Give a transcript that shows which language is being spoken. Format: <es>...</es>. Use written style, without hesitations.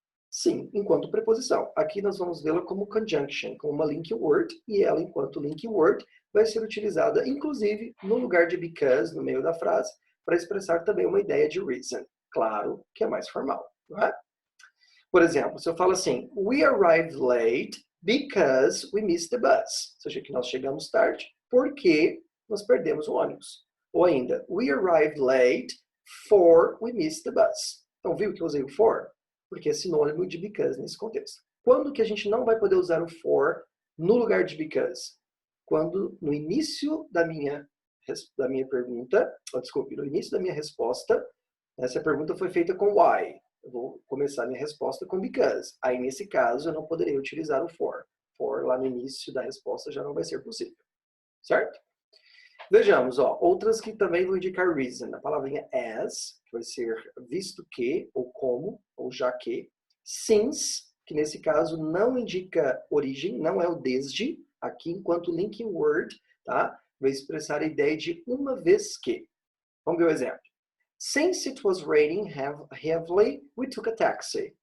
<pt>Sim, enquanto preposição. Aqui nós vamos vê-la como conjunction, como uma link word, e ela, enquanto link word, vai ser utilizada, inclusive, no lugar de because, no meio da frase, para expressar também uma ideia de reason. Claro que é mais formal, não é? Por exemplo, se eu falo assim,</pt> <en>we arrived late because we missed the bus.</en> <pt>Ou seja, que nós chegamos tarde porque nós perdemos o ônibus. Ou ainda,</pt> <en>we arrived late for we missed the bus.</en> <pt>Então, viu que eu usei o for? Porque é sinônimo de because nesse contexto. Quando que a gente não vai poder usar o for no lugar de because? Quando no início da minha pergunta, no início da minha resposta, essa pergunta foi feita com why. Eu vou começar minha resposta com because. Aí, nesse caso, eu não poderia utilizar o for. For lá no início da resposta já não vai ser possível. Certo? Vejamos, ó, outras que também vão indicar reason. A palavrinha as, que vai ser visto que, ou como, ou já que. Since, que nesse caso não indica origem, não é o desde. Aqui, enquanto linking word, tá? Vai expressar a ideia de uma vez que. Vamos ver o exemplo.</pt> <en>Since it was raining heavily, we took a taxi.</en>